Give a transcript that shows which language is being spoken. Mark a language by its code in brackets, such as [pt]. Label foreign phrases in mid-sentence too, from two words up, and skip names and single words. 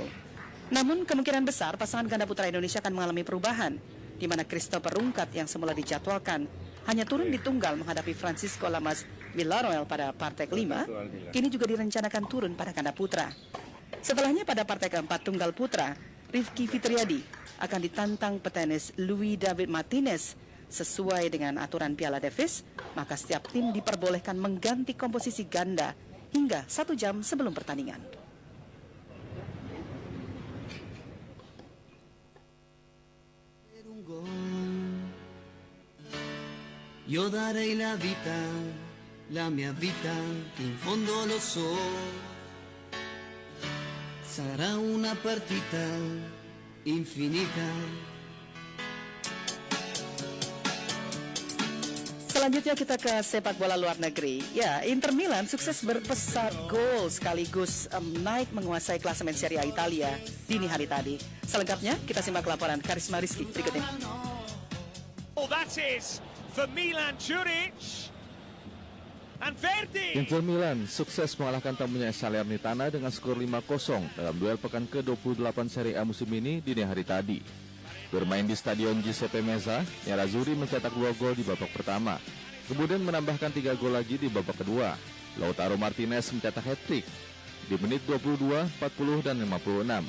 [id] Namun kemungkinan besar pasangan ganda putra Indonesia akan mengalami perubahan, di mana Christopher Rungkat yang semula dijadwalkan hanya turun di tunggal menghadapi Francisco Lamas Villarroel pada partai kelima, kini juga direncanakan turun pada ganda putra. Setelahnya pada partai keempat tunggal putra, Rifki Fitriadi akan ditantang petenis Luis David Martinez. Sesuai dengan aturan Piala Davis, maka setiap tim diperbolehkan mengganti komposisi ganda hingga 1 jam sebelum pertandingan. [it] Io darei la mia vita, in fondo lo so. Sarà una partita infinita. [id] Selanjutnya kita ke sepak bola luar negeri. Ya, Inter Milan sukses berpesat gol sekaligus naik menguasai klasemen Serie A Italia dini hari tadi. Selengkapnya kita simak laporan Karisma Rizky berikut ini. [en] Oh, that is for Milan Juric and Verdi. [id] Inter Milan sukses mengalahkan tamunya Salernitana dengan skor 5-0 dalam duel pekan ke-28 Serie A musim ini dini hari tadi. Bermain di Stadion Giuseppe Meazza, Nerazzurri mencetak 2 gol di babak pertama. Kemudian menambahkan 3 gol lagi di babak kedua. Lautaro Martinez mencetak hat-trick di menit 22, 40, dan 56.